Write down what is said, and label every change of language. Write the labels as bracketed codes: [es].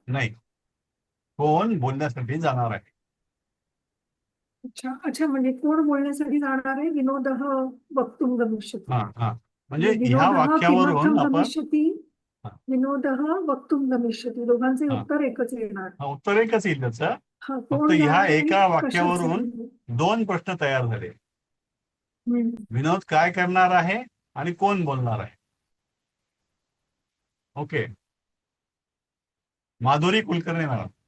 [mr] नाही, कोण बोलण्यासाठी जाणार आहे. अच्छा अच्छा म्हणजे कोण बोलण्यासाठी जाणार आहे. [sa] विनोदः वक्तुं गमिष्यति. [mr] हा हा म्हणजे ह्या [sa] विनोदः [mr] वाक्यावरून [sa] किमर्थं [mr] आपण [sa] गमिष्यति. हा विनोदः वक्तुं गमिष्यति. [mr] दोघांचे हा उत्तर एकच येणार. हा, उत्तर एकच येईल त्याचं. हा फक्त कोण ह्या जाणार आहे एका कशासाठी. वाक्यावरून दोन प्रश्न तयार झाले. हम्म. विनोद काय करणार आहे आणि कोण बोलणार आहे. ओके. माधुरी कुलकर्णी मॅडम.